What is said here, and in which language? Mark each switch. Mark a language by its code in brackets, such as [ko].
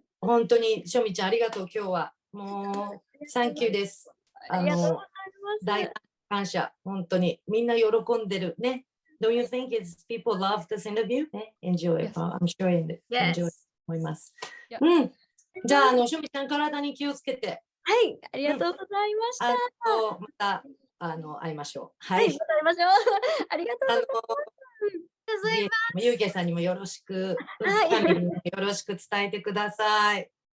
[ja] 本当にしょみちゃんありがとう今日は。もうサンキューです。ありがとうございます。大感謝。本当にみんな喜んでるね。 [en] Don't you think it's people love this interview? Enjoy it. I'm sure enjoy [ja] 思います。うん。じゃあ、しょみちゃん、体に気をつけて。はい、ありがとうございました。また会いましょう。はい、また会いましょう。ありがとうございます。ゆうけさんにもよろしく、ファミリーによろしく伝えてください。